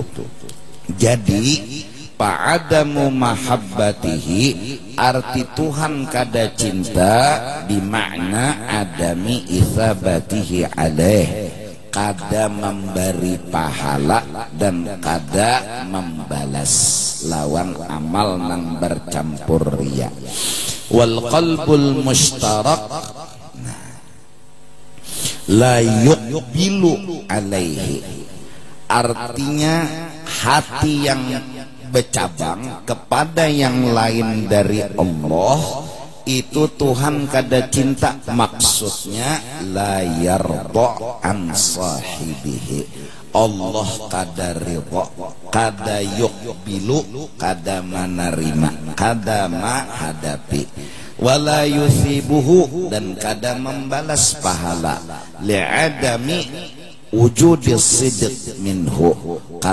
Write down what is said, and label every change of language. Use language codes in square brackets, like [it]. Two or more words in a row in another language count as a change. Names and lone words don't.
[bjn] Jadi [ar] فعدم محبته, [bjn] arti Tuhan kada cinta bimakna [ar] عدم إثابته عليه, [bjn] kada memberi pahala dan kada membalas lawan amal nang bercampur riya. [ar] والقلب المشترك لا يقبل عليه, [bjn] artinya hati yang bercabang kepada yang lain dari Allah itu Tuhan kada cinta. Maksudnya [ar] لا يرضى عن صاحبه, [bjn] Allah kada ridha, kada yuqbilu, kada menerima, kada menghadapi. [ar] ولا يثيبه, [bjn] dan kada membalas pahala. [ar] لعدم وجود الصدق منه,